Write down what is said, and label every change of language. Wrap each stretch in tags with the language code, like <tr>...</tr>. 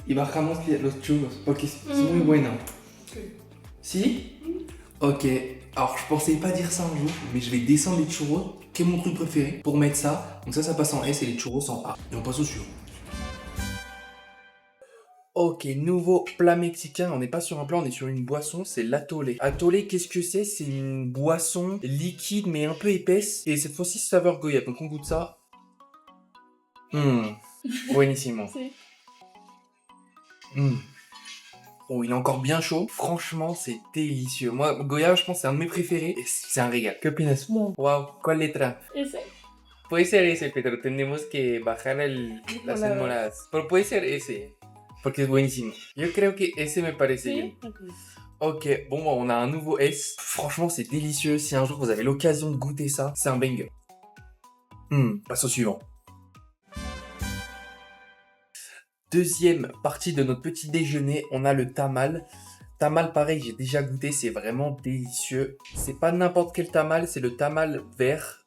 <es>Y bajamos los churros, porque es muy bueno. Si? Ok.</es> <fr>Alors, je pensais pas dire ça un jour, mais je vais descendre les churros, qui est mon truc préféré, pour mettre ça. Donc ça passe en S et les churros en A. Et on passe au suivant. Ok, nouveau plat mexicain. On n'est pas sur un plat, on est sur une boisson. C'est l'atole. Atole, qu'est-ce que c'est? C'est une boisson liquide, mais un peu épaisse. Et cette fois-ci, saveur goyave. Donc on goûte ça.</fr> <es>Buenissimo. Sí.</es> <fr>Oh, il est encore bien chaud. Franchement, c'est délicieux. Moi, goyave, je pense que c'est un de mes préférés. Et c'est un régal.</fr> <es>¿Qué opinas? No. Wow, ¿cuál letra? Ese. Puede ser ese, pero tenemos que bajar las Enmoladas. enmoladas. Pero puede ser ese, porque es buenísimo. Yo creo que ese me parece bien. Sí. Ok.</es> <fr>Ok, bon, on a un nouveau S. Franchement, c'est délicieux. Si un jour vous avez l'occasion de goûter ça, c'est un banger. Passe au suivant. Deuxième partie de notre petit déjeuner, on a le tamal. Tamal, pareil, j'ai déjà goûté, c'est vraiment délicieux. C'est pas n'importe quel tamal, c'est le tamal vert.</fr>